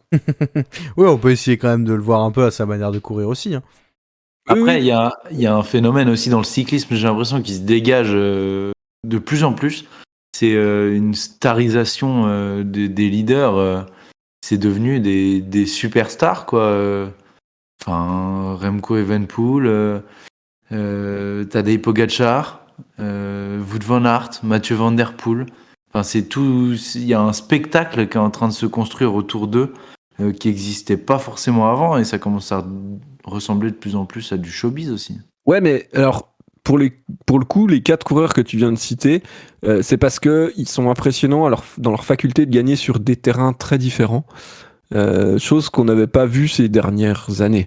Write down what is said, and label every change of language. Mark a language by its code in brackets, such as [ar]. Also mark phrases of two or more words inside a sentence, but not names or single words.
[fr] Oui, on peut essayer quand même de le voir un peu à sa manière de courir aussi. Après, il y a un phénomène aussi dans le cyclisme, j'ai l'impression qu'il se dégage de plus en plus. C'est une starisation des leaders. C'est devenu des superstars, quoi. Remco Evenepoel, Tadej Pogačar, Wout van Aert, Mathieu Van Der Poel. C'est tout. Il y a un spectacle qui est en train de se construire autour d'eux qui n'existait pas forcément avant, et ça commence à ressembler de plus en plus à du showbiz aussi. Ouais, mais alors pour le coup, les 4 coureurs que tu viens de citer, c'est parce que ils sont impressionnants dans leur faculté de gagner sur des terrains très différents, chose qu'on n'avait pas vue ces dernières années.